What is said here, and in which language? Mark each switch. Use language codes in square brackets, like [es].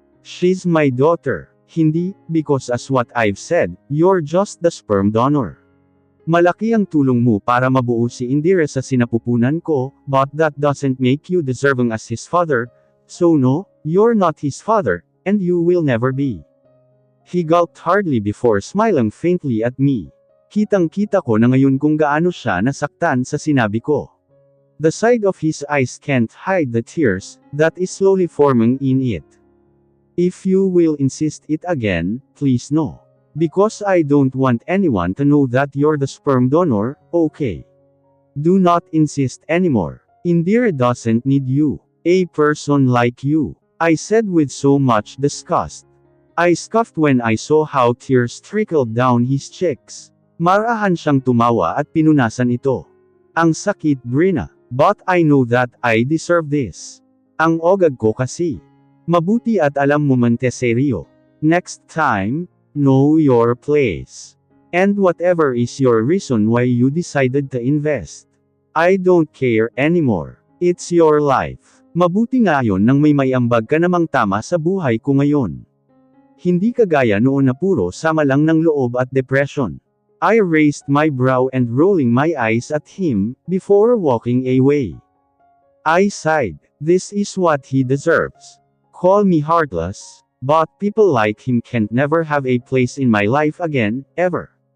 [en] She's my daughter. Hindi, because as what I've said, you're just the sperm donor. [tl] Malaki ang tulong mo para mabuo si Indira sa sinapupunan ko, [en] but that doesn't make you deserving as his father, so no, you're not his father, and you will never be. He gulped hardly before smiling faintly at me. [tl] Kitang-kita ko na ngayon kung gaano siya nasaktan sa sinabi ko. [en] The side of his eyes can't hide the tears that is slowly forming in it. If you will insist it again, please no. Because I don't want anyone to know that you're the sperm donor, okay? Do not insist anymore. Indira doesn't need you. A person like you. I said with so much disgust. I scoffed when I saw how tears trickled down his cheeks. [tl] Marahan siyang tumawa at pinunasan ito. Ang sakit, Brina. [en] But I know that I deserve this. [tl] Ang ogag ko kasi. Mabuti at alam mo man Teserio. [en] Next time, know your place. And whatever is your reason why you decided to invest. I don't care anymore. It's your life. [tl] Mabuti nga yon nang may ambag ka namang tama sa buhay ko ngayon. Hindi kagaya noon na puro sama lang ng loob at depression. [en] I raised my brow and rolling my eyes at him, before walking away. I sighed. This is what he deserves. Call me heartless, but people like him can't never have a place in my life again, ever.